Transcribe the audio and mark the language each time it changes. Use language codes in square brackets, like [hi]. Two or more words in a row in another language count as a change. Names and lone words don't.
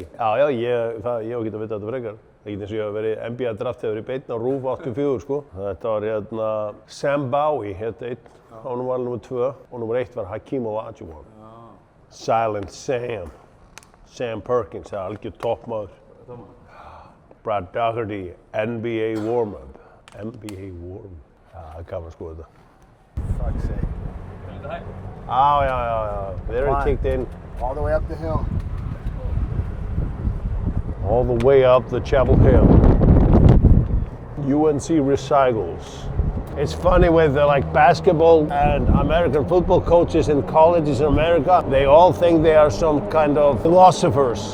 [is] Já, ég hef ekki að vita þetta frekar. Það getur eins og ég hef verið [en] NBA draft [is] hefur í beinni á RÚV 84, sko. Þetta var hérna Sam Bowie, hérna einn. Hann var nummer 2 og nummer 1 var Hakeem Olajuwon. [en] Silent Sam. [is] Sam Perkins, það er algjör toppmaður. [en] Brad Doherty, NBA warm-up. NBA warm-up. [is] Já, það er gaman að skoða þetta. [en] Fuck's sake. [is] Já. [en] They're Fine. kicked in. All the way up the hill. All the way up the Chapel Hill. UNC recycles. It's funny with like basketball and American football coaches in colleges in America, they all think they are some kind of philosophers.